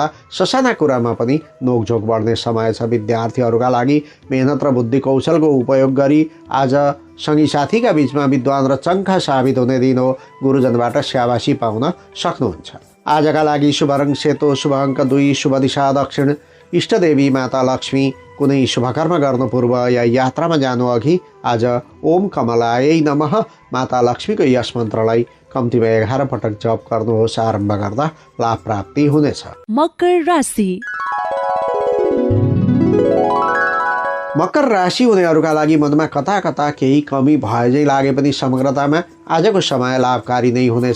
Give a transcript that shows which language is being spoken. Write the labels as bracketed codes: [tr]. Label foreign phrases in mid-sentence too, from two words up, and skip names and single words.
[ne] ससाना कुरामा पनि नोकझोक बढ्ने समय छ। विद्यार्थीहरूका लागि मेहनत र बुद्धि कौशलको उपयोग गरी आज सँगी साथीका बीचमा विद्वान र चङ्खा साबित हुने दिन हो। गुरुजनबाट स्याबासी पाउन सक्नुहुन्छ। आजका लागि शुभ रङ सेतो, शुभ अङ्क 2, शुभ दिशा दक्षिण, इष्टदेवी माता लक्ष्मी। कुनै शुभकर्म गर्नु पूर्व या यात्रामा जानु अघि आज [sa] ओम कमलायै नमः [ne] माता लक्ष्मीको यस मन्त्रलाई कम्तीमा 11 पटक जप गर्नुहोस्। आरम्भ गर्दा लाभ प्राप्ति हुनेछ। मकर राशि। मकर राशि हुनेहरूका लागि मनमा कता कता केही कमी भए झै लागे पनि समग्रतामा आजको समय लाभकारी नै हुनेछ।